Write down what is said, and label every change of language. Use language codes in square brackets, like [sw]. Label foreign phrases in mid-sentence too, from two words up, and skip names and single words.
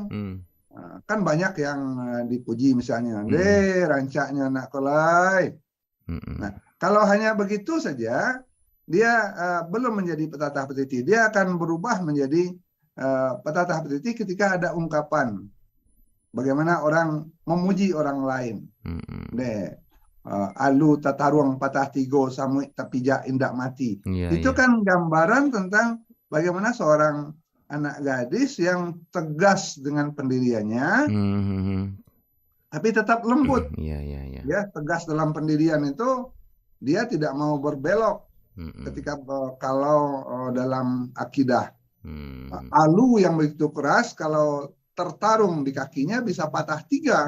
[id] Kan banyak yang dipuji misalnya, [min] rancaknya nak kolai. [id] Nah, kalau hanya begitu saja, dia belum menjadi petatah petitih. Dia akan berubah menjadi petatah petitih ketika ada ungkapan bagaimana orang memuji orang lain. [min] Alu tataruang patah tigo samuik tapija indak mati. [id] Itu kan gambaran tentang bagaimana seorang anak gadis yang tegas dengan pendiriannya, tapi tetap lembut. Ya, tegas dalam pendirian itu, dia tidak mau berbelok. Ketika kalau dalam akidah, alu yang begitu keras, kalau tertarung di kakinya bisa patah 3.